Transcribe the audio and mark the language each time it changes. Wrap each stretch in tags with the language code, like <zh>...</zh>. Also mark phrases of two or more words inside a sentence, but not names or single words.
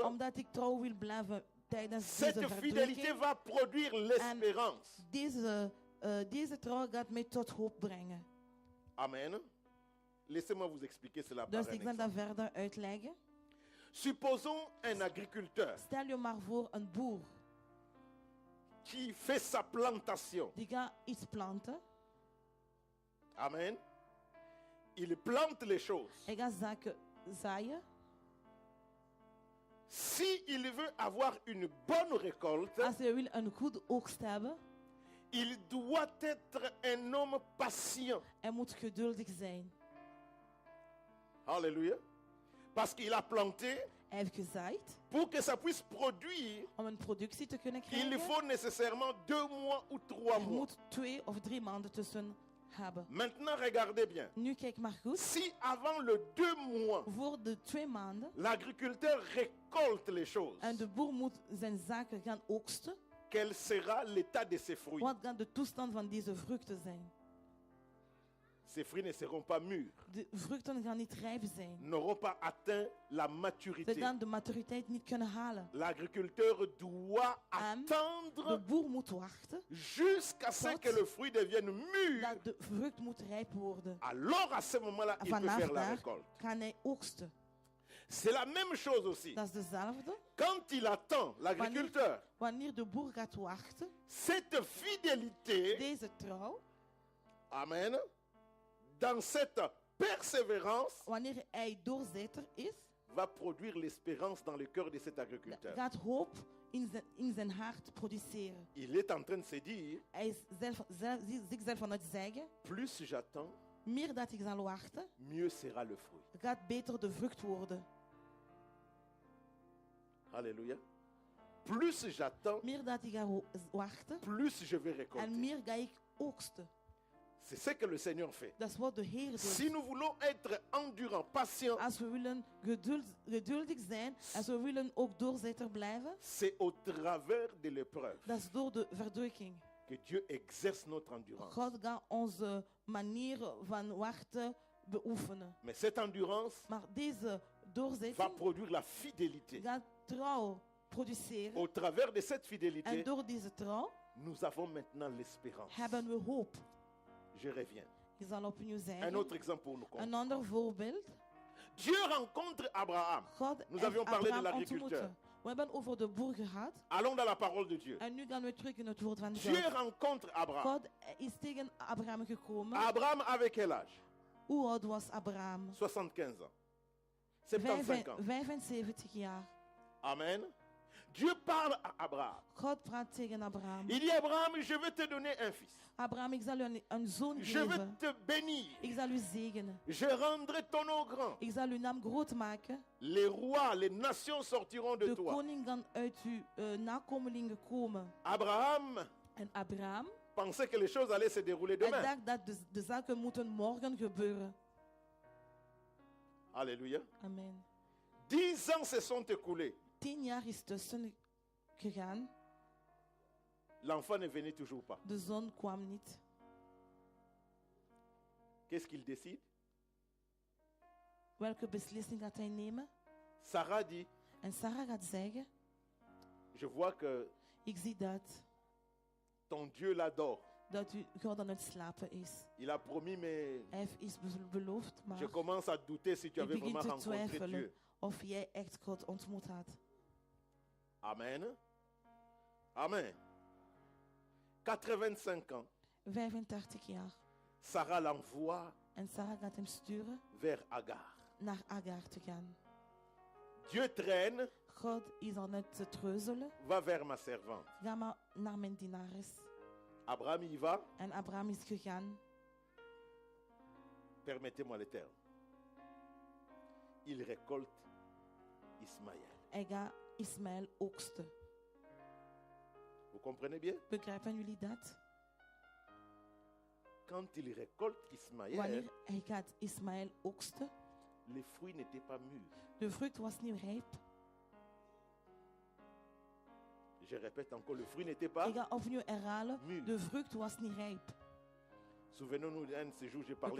<nl>Omdat ik trouw wil blijven tijdens</nl> <fr>cette</fr> <nl>deze</nl> <fr>fidélité</fr> <nl>verdrukking.</nl> <fr>va produire l'espérance.</fr> <nl>Deze trouw gaat mij tot hoop brengen. Amen.</nl> <fr>Laissez-moi vous expliquer cela par</fr> <nl>Dus</nl> <fr>un</fr> <nl>ik zal</nl> <fr>exemple.</fr> <nl>dat verder uitleggen.</nl> <fr>Supposons un agriculteur</fr> <nl>Stel je maar voor een boer</nl> <fr>qui fait sa plantation.</fr> <nl>die gaat iets planten.</nl> <fr>Amen. Il plante les choses.</fr> <nl>Hij gaat zaken zaaien.</nl> <fr>Si il veut avoir une bonne récolte,</fr> <nl>Als hij wil een goede oogst hebben,</nl> <fr>il doit être un homme patient.</fr> <nl>hij moet geduldig zijn.</nl> <fr>Alléluia. Parce qu'il a planté,</fr> <nl>Hij heeft gezaaid.</nl> <fr>pour que ça puisse produire,</fr> <nl>Om een productie te kunnen</nl> <fr>il</fr> <nl>krijgen,</nl> <fr>faut nécessairement 2 mois ou 3</fr> <nl>er</nl> <fr>mois.</fr> <nl>moet 2 of 3 maanden tussen hebben.</nl> <fr>Maintenant, regardez bien.</fr> <nl>Nu kijk maar goed.</nl> <fr>Si avant le 2 mois,</fr> <nl>Voor de 2 maanden</nl> <fr>l'agriculteur récolte les choses,</fr> <nl>en de boer moet zijn zaken gaan oogsten,</nl> <fr>quel sera l'état de ses fruits?</fr> <nl>wat gaat de toestand van deze vruchten zijn?</nl> <fr>Ces fruits ne seront pas mûrs,</fr> <nl>De vruchten gaan niet rijp zijn.</nl> <fr>n'auront pas atteint la</fr> <nl>Ze</nl> <fr>maturité.</fr> <nl>gaan de maturiteit niet kunnen halen.</nl> <fr>L'agriculteur doit</fr> <nl>De</nl> <fr>attendre</fr> <nl>boer moet wachten</nl> <fr>jusqu'à ce</fr> <nl>Tot-</nl> <fr>que le fruit devienne mûr.</fr> <nl>dat de vrucht moet rijp worden.</nl> <fr>Alors à ce moment-là, il peut</fr> <nl>Vanaf</nl> <fr>faire la</fr> <nl>daar</nl> <fr>récolte.</fr> <nl>kan hij oogsten.</nl> <fr>C'est la même chose aussi.</fr> <nl>Dat is dezelfde.</nl> <fr>Quand il attend, l'agriculteur,</fr> <nl>Wanneer de boer gaat wachten,</nl> <fr>cette fidélité,</fr> <nl>deze trouw,</nl> <fr>amen, dans cette persévérance,</fr> <nl>wanneer hij doorzetter is,</nl> <fr>va produire l'espérance dans le cœur de cet agriculteur.</fr> <nl>gaat hoop in zijn hart produceren.</nl> <fr>Il est en train de se dire,</fr> <nl>Hij is zichzelf aan het zeggen,</nl> <fr>plus j'attends,</fr> <nl>meer dat ik zal wachten,</nl> <fr>mieux sera le fruit.</fr> <nl>gaat beter de vrucht worden.</nl> <fr>Alléluia. Plus j'attends,</fr> <nl>Meer dat ik ga wachten,</nl> <fr>plus je vais</fr> <nl>en</nl> <fr>récolter.</fr> <nl>meer ga ik oogsten.</nl> <fr>C'est ce que le Seigneur fait.</fr> <nl>Dat is wat de Heer doet.</nl> <fr>Si nous voulons être endurants, patients,</fr> <nl>Als we willen geduldig zijn, als we willen ook doorzetter blijven,</nl> <fr>c'est au travers de l'épreuve</fr> <nl>dat is door de verdrukking.</nl> <fr>que Dieu exerce notre endurance.</fr> <nl>God gaat onze manier van wachten beoefenen.</nl> <fr>Mais cette endurance</fr> <nl>Maar deze</nl> <fr>va</fr> <nl>doorzetting</nl> <fr>produire la fidélité.</fr> <nl>gaat trouw produceren.</nl> <fr>Au travers de cette</fr> <nl>En</nl> <fr>fidélité,</fr> <nl>door deze trouw</nl> <fr>nous avons maintenant l'espérance.</fr> <nl>hebben we hoop.</nl> <fr>Je reviens.</fr> <nl>Ik zal opnieuw</nl> <fr>Un</fr> <nl>zeggen.</nl> <fr>autre exemple pour nous</fr> <nl>Een</nl> <fr>comprendre.</fr> <nl>ander voorbeeld.</nl> <fr>Dieu rencontre Abraham.</fr> <nl>God</nl> <fr>Nous</fr> <nl>heeft</nl> <fr>avions parlé de</fr> <nl>Abraham</nl> <fr>l'agriculteur.</fr> <nl>ontmoet. We hebben over de boer gehad.</nl> <fr>Allons dans la parole de Dieu.</fr> <nl>En nu gaan we terug in het woord van</nl> <fr>Dieu</fr> <nl>God.</nl> <fr>rencontre Abraham.</fr> <nl>God is tegen Abraham gekomen.</nl> <fr>Abraham avec quel âge?</fr> <nl>Hoe oud was Abraham?</nl> <fr>75 ans. 75 ans.</fr> <nl>75 jaar.</nl> <fr>Amen. Dieu parle à Abraham.</fr> <nl>God praat tegen Abraham.</nl> <fr>Il dit Abraham, je vais te donner un fils.</fr> <nl>Abraham, ik zal u een zoon</nl> <fr>Je vais</fr> <nl>geven.</nl> <fr>te bénir.</fr> <nl>Ik zal u zegenen.</nl> <fr>Je rendrai ton nom grand.</fr> <nl>Ik zal uw naam groot maken.</nl> <fr>Les rois, les nations sortiront de</fr> <nl>De</nl> <fr>toi.</fr> <nl>koning gaan uit uw nakomelingen komen. Abraham En Abraham,</nl> <fr>pensait que les choses allaient se dérouler</fr> <nl>hij</nl> <fr>demain.</fr> <nl>dacht dat de zaken moeten morgen gebeuren.</nl> <fr>Alléluia.</fr> <nl>Amen.</nl> <fr>10 ans se sont écoulés.</fr> <nl>10 jaar is tussen gegaan.</nl> <fr>L'enfant ne venait toujours pas.</fr> <nl>De zoon kwam niet.</nl> <fr>Qu'est-ce qu'il décide?</fr> <nl>Welke beslissing gaat hij nemen?</nl> <fr>Sarah dit,</fr> <nl>En Sarah gaat zeggen,</nl> <fr>je vois que</fr> <nl>ik zie dat</nl> <fr>ton Dieu l'adore.</fr> <nl>dat God aan het slapen is.</nl> <fr>Il a promis, mais</fr> <nl>Hij heeft iets beloofd, maar</nl> <fr>je commence à douter si tu</fr> <nl>ik</nl> <fr>avais</fr> <nl>begin</nl> <fr>vraiment</fr> <nl>te</nl> <fr>rencontré</fr> <nl>twijfelen</nl> <fr>Dieu.</fr> <nl>of jij echt God ontmoet had. Amen. Amen.</nl> <fr>85 ans,</fr> <nl>85 jaar.</nl> <fr>Sarah l'envoie</fr> <nl>En Sarah gaat hem sturen</nl> <fr>vers Agar.</fr> <nl>naar Agar te gaan.</nl> <fr>Dieu traîne,</fr> <nl>God is aan het treuzelen.</nl> <fr>va vers ma servante.</fr> <nl>Ga maar naar mijn dienares.</nl> <fr>Abraham y va,</fr> <nl>En Abraham is gegaan.</nl> <fr>permettez-moi le terme. Il récolte Ismaël.</fr> <nl>Hij gaat Ismaël oogsten.</nl> <fr>Vous comprenez bien?</fr> <nl>Begrijpen jullie dat?</nl> <fr>Quand il récolte Ismaël,</fr> <nl>Wanneer hij gaat Ismaël oogsten,</nl> <fr>les fruits n'étaient pas mûrs.</fr> <nl>de vrucht was niet rijp.</nl> <fr>Je répète encore, le fruit n'était pas.</fr> <nl>Ik ga opnieuw herhalen,</nl> <fr>Muur.</fr> <nl>de vrucht was niet rijp.</nl> <fr>Souvenons-nous d'un de ces jours, j'ai parlé de</fr>